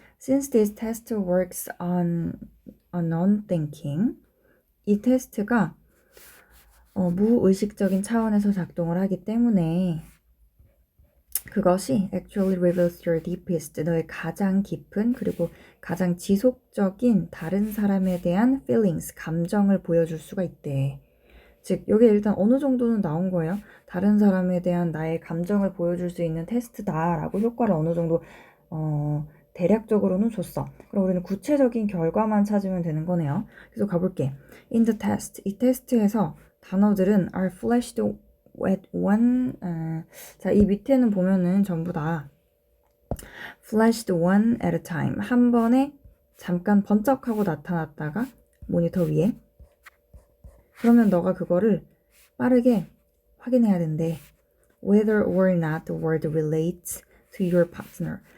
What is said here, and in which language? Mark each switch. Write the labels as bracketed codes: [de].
[en] Since this test works on non-thinking, [ko] 이 테스트가 무의식적인 차원에서 작동을 하기 때문에 그것이 [en] actually reveals your deepest, [ko] 너의 가장 깊은 그리고 가장 지속적인 다른 사람에 대한 feelings, 감정을 보여줄 수가 있대. 즉, 여기 일단 어느 정도는 나온 거예요. 다른 사람에 대한 나의 감정을 보여줄 수 있는 테스트다라고 효과를 어느 정도 대략적으로는 줬어. 그럼 우리는 구체적인 결과만 찾으면 되는 거네요. 그래서 가볼게. [en] In the test, [ko] 이 테스트에서 단어들은 [en] are flashed at one. [ko] 자, 이 밑에는 보면은 전부 다 [en] flashed one at a time. [ko] 한 번에 잠깐 번쩍하고 나타났다가 모니터 위에. 그러면 너가 그거를 빠르게 확인해야 된대. [en] Whether or not the word relates to your partner.